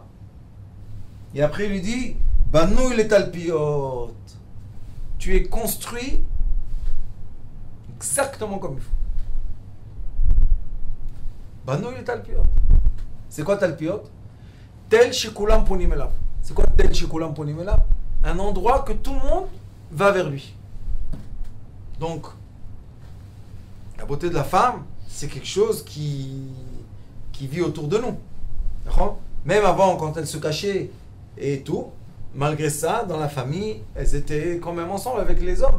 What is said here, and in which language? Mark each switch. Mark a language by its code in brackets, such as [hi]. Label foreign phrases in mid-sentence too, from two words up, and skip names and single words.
[fr] Et après il lui dit, [he] בנוי לתלפיות, [fr] tu es construit exactement comme il faut. [he] בנוי לתלפיות. [fr] C'est quoi talpiot? [he] תל שכולם פונים אליו. [fr] C'est quoi [he] תל שכולם פונים אליו? [fr] Un endroit que tout le monde va vers lui. Donc, la beauté de la femme, c'est quelque chose qui vit autour de nous. D'accord? Même avant, quand elles se cachaient et tout, malgré ça, dans la famille, elles étaient quand même ensemble avec les hommes.